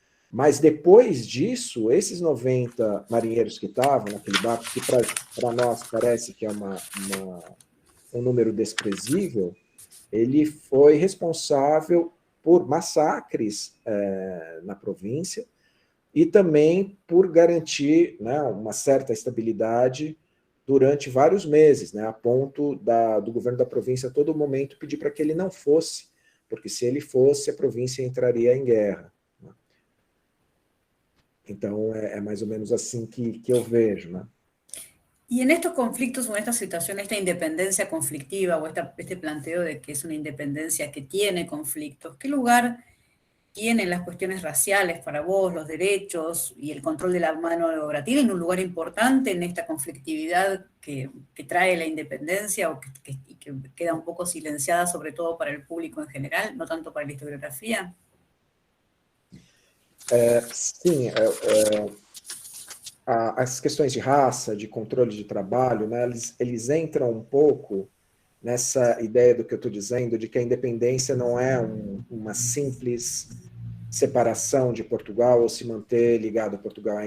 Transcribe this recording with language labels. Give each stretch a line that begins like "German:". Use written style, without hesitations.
Portuguese: Mas depois disso, esses 90 marinheiros que estavam naquele barco, que para nós parece que é um número desprezível, ele foi responsável por massacres na província e também por garantir, né, uma certa estabilidade durante vários meses, né, a ponto do governo da província a todo momento pedir para que ele não fosse, porque se ele fosse, a província entraria em guerra. Então, é mais ou menos assim que eu vejo, né?
Spanish: Y en estos conflictos o en esta situación, esta independencia conflictiva o este planteo de que es una independencia que tiene conflictos, ¿qué lugar tienen las cuestiones raciales para vos, los derechos y el control de la mano de obra? ¿Tienen un lugar importante en esta conflictividad que trae la independencia o que queda un poco silenciada, sobre todo para el público en general, no tanto para la historiografía?
Portuguese: Sim, as questões de raça, de controle de trabalho, né, eles entram um pouco nessa ideia do que eu estou dizendo, de que a independência não é uma simples separação de Portugal ou se manter ligado a Portugal.